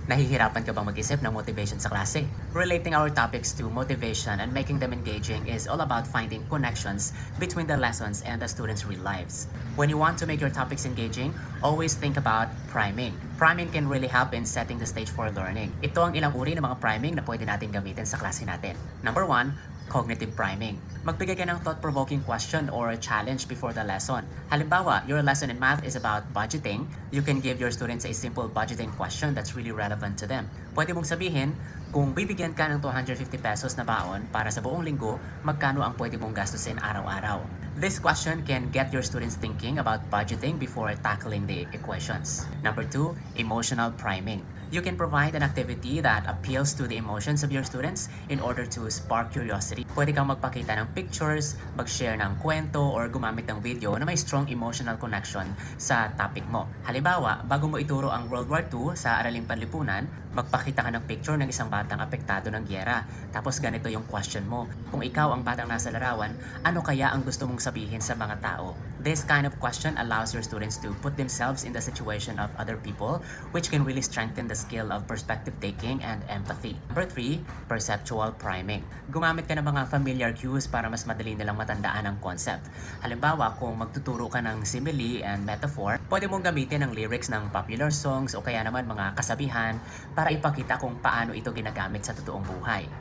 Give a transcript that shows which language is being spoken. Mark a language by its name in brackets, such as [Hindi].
[Filipino] Nahihirapan ka bang mag-isip ng motivation sa klase? [English] Relating our topics to motivation and making them engaging is all about finding connections between the lessons and the students' real lives. When you want to make your topics engaging, always think about priming. Priming can really help in setting the stage for learning. [Filipino] Ito ang ilang uri ng mga priming na pwede natin gamitin sa klase natin. [English] Number 1, cognitive priming. [Filipino] Magbigay ka ng [English] thought-provoking question or challenge before the lesson. Halimbawa, your lesson in math is about budgeting. You can give your students a simple budgeting question that's really relevant to them. [Filipino] Pwede mong sabihin, kung bibigyan ka ng 250 pesos na baon para sa buong linggo, magkano ang pwede mong gastusin araw-araw? [English] This question can get your students thinking about budgeting before tackling the equations. Number 2, emotional priming. You can provide an activity that appeals to the emotions of your students in order to spark curiosity. [Filipino] Pwede kang magpakita ng pictures, mag-share ng kwento, or gumamit ng video na may [English] strong emotional connection [Filipino] sa topic mo. Halimbawa, bago mo ituro ang World War II sa Araling Panlipunan, magpakita ka ng picture ng isang batang apektado ng gyera. Tapos ganito yung question mo. Kung ikaw ang batang nasa larawan, ano kaya ang gusto mong sabihin sa mga tao? [English] This kind of question allows your students to put themselves in the situation of other people, which can really strengthen the skill of perspective taking and empathy. Number 3, perceptual priming. [Filipino] Gumamit ka ng mga familiar cues para mas madali nilang matandaan ang concept. Halimbawa, kung magtuturo ka ng simile and metaphor, pwede mong gamitin ang lyrics ng popular songs o kaya naman mga kasabihan para ipakita kung paano ito ginagamit sa totoong buhay.